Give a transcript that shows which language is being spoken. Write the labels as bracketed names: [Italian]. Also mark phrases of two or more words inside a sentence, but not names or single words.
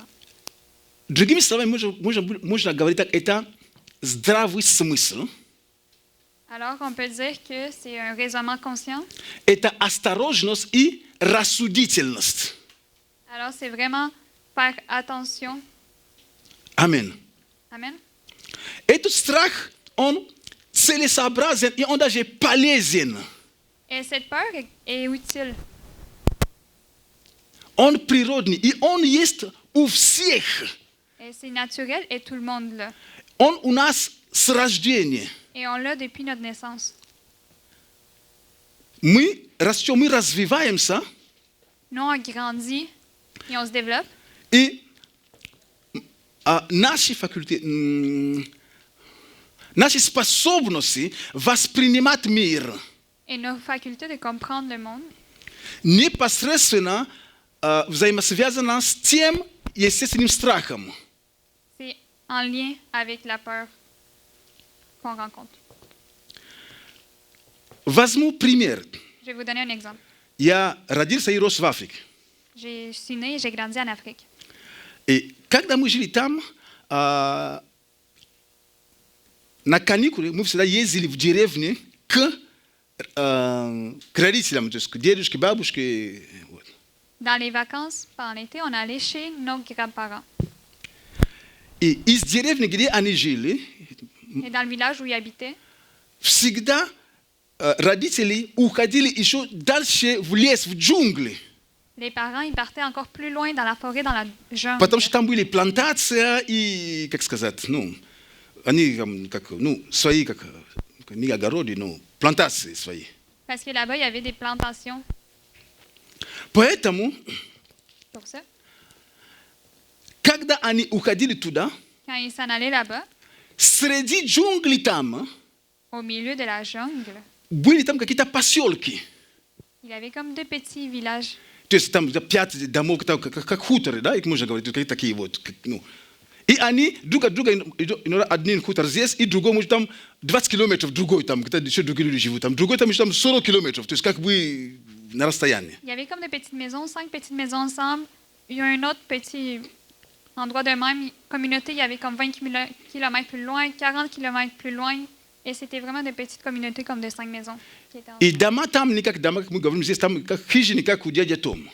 [Russian] Другими словами, можно говорить так, это здравый смысл, [French] Alors, on peut dire que c'est un raisonnement conscient. [Russian] это осторожность и рассудительность. [French] Alors, c'est vraiment faire attention. [Russian] Амен. [French] Amen. [Russian] Этот страх, он целесообразен и он даже полезен. [French] Et cette peur est utile. [Russian] Он природный, и он есть у всех. [French] Et c'est naturel et tout le monde l'a. [Russian] Он у нас с рождения. [French] Et on l'a depuis notre naissance. [Russian] Мы растем, мы развиваемся, [French] Nous, on grandit et on se développe. [Russian] и наши факультеты, наши способности воспринимать мир [French] Et nos facultés de comprendre le monde [Russian] непосредственно взаимосвязаны с тем естественным страхом. [French] c'est en lien avec la peur qu'on rencontre. [Russian] Возьму пример. [French] Je vais vous donner un exemple. [Russian] Я родился и рос в Африке. [French] Je suis née et j'ai grandi en Afrique. [Russian] И когда мы жили там, на каникулы мы всегда ездили в деревню к родителям, то есть к дедушке, бабушке. Вот. [French] Dans les vacances, pendant l'été, on allait chez nos grands-parents. [Russian] И из деревни, где они жили, [French] Et dans le village où ils habitaient, [Russian] всегда родители уходили еще дальше в лес, в джунгли. [French] les parents ils partaient encore plus loin dans la forêt, dans la jungle. [Russian] Потому что там были плантации и, как сказать, они как, свои, как, не огороды, плантации свои. [French] Parce que là-bas, il y avait des plantations [Russian] Поэтому, [French] pour ça. [Russian] когда они уходили туда, [French] Quand ils s'en allaient là-bas, [Russian] среди джунглей там [French] au milieu de la jungle, [Russian] были там какие-то поселки. [French] il y avait comme deux petits villages. [Russian] То есть там 5 домов, как хуторы, да, их можно говорить, какие-то такие вот. И они друг от друга, один хутор здесь, и другой, может, там 20 километров, другой там, где-то еще другие люди живут, там, другой там еще там 40 километров, то есть как бы на расстоянии. [French] Il y avait comme des petites maisons, 5 petites maisons ensemble. Il y a un autre petit endroit de même communauté, il y avait comme 20 km plus loin, 40 km plus loin. Et c'était vraiment des petites communautés comme de 5 maisons. Qui étaient [Russian] И дома там не как дома, как мы говорим здесь, там как хижины, как у дяди Тома.